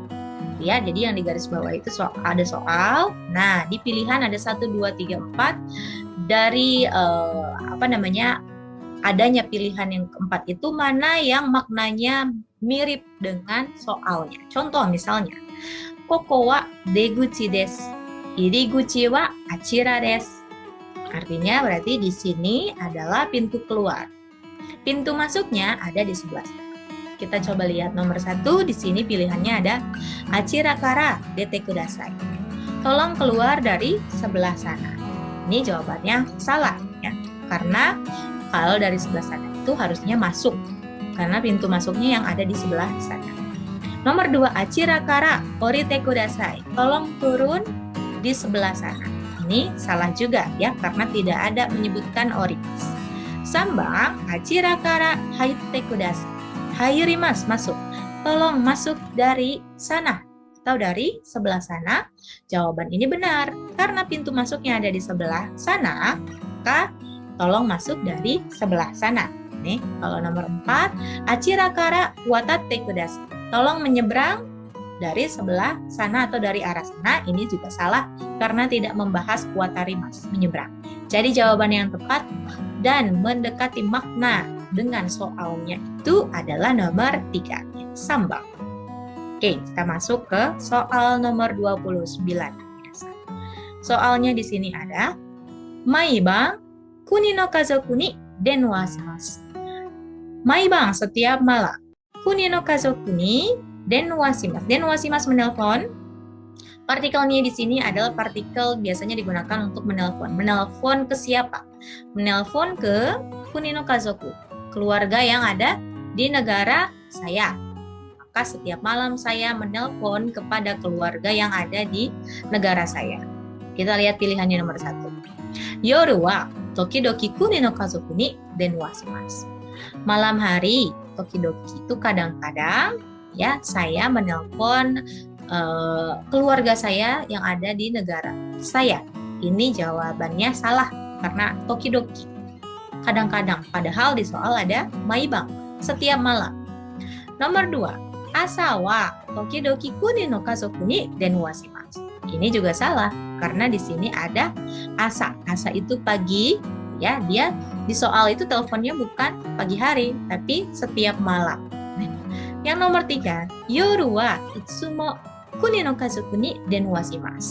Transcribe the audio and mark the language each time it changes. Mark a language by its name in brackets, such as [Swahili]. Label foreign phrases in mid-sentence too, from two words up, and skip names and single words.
[Indonesian] Ya, jadi yang di garis bawah itu ada soal. Nah, di pilihan ada 1, 2, 3, 4. Dari adanya pilihan yang keempat itu mana yang maknanya mirip dengan soalnya. Contoh misalnya, [Japanese] ここは出口です、入口はあちらです. [Indonesian] Artinya berarti di sini adalah pintu keluar. Pintu masuknya ada di sebelah sana. Kita coba lihat nomor 1, di sini pilihannya ada [Japanese] あちらから出てください. [Indonesian] Tolong keluar dari sebelah sana. Ini jawabannya salah ya. Karena kalau dari sebelah sana itu harusnya masuk. Karena pintu masuknya yang ada di sebelah sana. Nomor 2, [Japanese] あちらから降りてください. [Indonesian] Tolong turun di sebelah sana. Ini salah juga ya, karena tidak ada menyebutkan orimas. Sambang, [Japanese] あちらから入ってください. [Indonesian] Hayurimas, masuk. Tolong masuk dari sana atau dari sebelah sana. Jawaban ini benar. Karena pintu masuknya ada di sebelah sana, maka tolong masuk dari sebelah sana. Nih, kalau nomor 4, [Japanese] あちらから渡ってください. [Indonesian] Tolong menyeberang dari sebelah sana atau dari arah sana. Ini juga salah karena tidak membahas watarimas, menyeberang. Jadi jawaban yang tepat dan mendekati makna dengan soalnya itu adalah nomor 3, sambang. Oke, kita masuk ke soal nomor 29. Soalnya di sini ada [Japanese] 毎晩国の家族に電話します. [Indonesian] Maibang, setiap malam. [Japanese] 国の家族に電話します. 電話します, [Indonesian] menelpon. Partikelnya di sini adalah partikel biasanya digunakan untuk menelpon. Menelpon ke siapa? Menelpon ke [Japanese] 国の家族, [Indonesian] keluarga yang ada di negara saya. Maka setiap malam saya menelpon kepada keluarga yang ada di negara saya. Kita lihat pilihannya nomor 1. [Japanese] 夜は時々国の家族に電話します. [Indonesian] Malam hari, tokidoki itu kadang-kadang ya, saya menelpon keluarga saya yang ada di negara saya. Ini jawabannya salah karena tokidoki, kadang-kadang. Padahal di soal ada maibang, setiap malam. Nomor 2, [Japanese] 朝は時々国の家族に電話します. [Indonesian] Ini juga salah karena di sini ada asa. Asa itu pagi, ya. Dia di soal itu teleponnya bukan pagi hari, tapi setiap malam. Yang nomor 3, [Japanese] 夜はいつも国の家族に電話します.